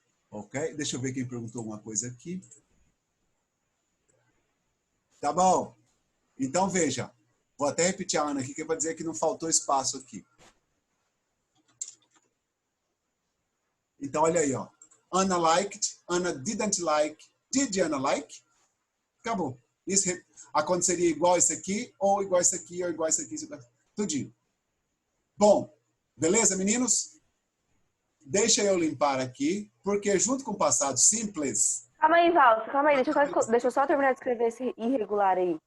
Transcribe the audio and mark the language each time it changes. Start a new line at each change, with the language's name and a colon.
Portuguese: Ok? Deixa eu ver quem perguntou alguma coisa aqui. Tá bom. Então, veja. Vou até repetir a Ana aqui, que é para dizer que não faltou espaço aqui. Então, olha aí, ó.
English: Ana liked, Ana didn't like, did Ana like?
Portuguese: Acabou. Isso aconteceria igual isso aqui, ou igual isso aqui, ou igual isso aqui, tudinho. Bom, beleza, meninos? Deixa eu limpar aqui, porque junto com o passado simples... Calma aí, Valso, calma aí. Deixa eu só terminar de escrever esse irregular aí.